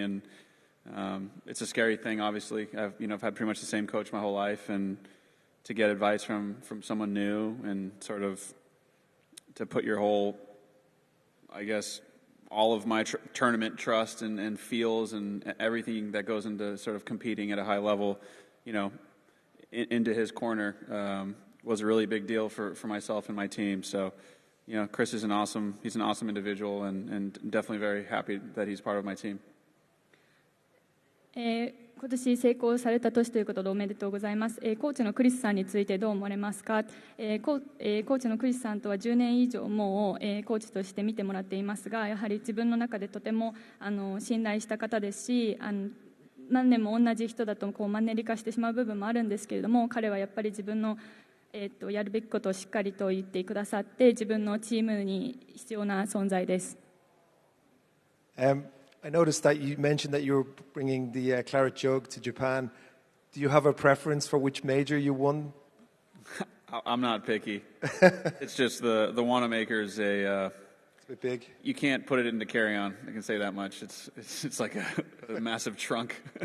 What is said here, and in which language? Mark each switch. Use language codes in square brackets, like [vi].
[en] And it's a scary thing, obviously. I've had pretty much the same coach my whole life, and to get advice from someone new and sort of to put your whole, I guess, all of my tournament trust and feels and everything that goes into sort of competing at a high level, into his corner was a really big deal for myself and my team. So, Chris is he's an awesome individual and definitely very happy that he's part of my team. [ja] 今年成功された年ということでおめでとうございます。コーチのクリスさんについてどう思われますか。コーチのクリスさんとは10年以上もう、コーチとして見てもらっていますが、やはり自分の中でとても信頼した方ですし、何年も同じ人だとマンネリ化してしまう部分もあるんですけれども、彼はやっぱり自分の、やるべきことをしっかりと言ってくださって、自分のチームに必要な存在です。 [en] I noticed that you mentioned that you were bringing the claret jug to Japan. Do you have a preference for which major you won? I'm not picky. It's just the Wanamaker's it's a bit big. You can't put it into carry-on. I can say that much. It's like a massive trunk.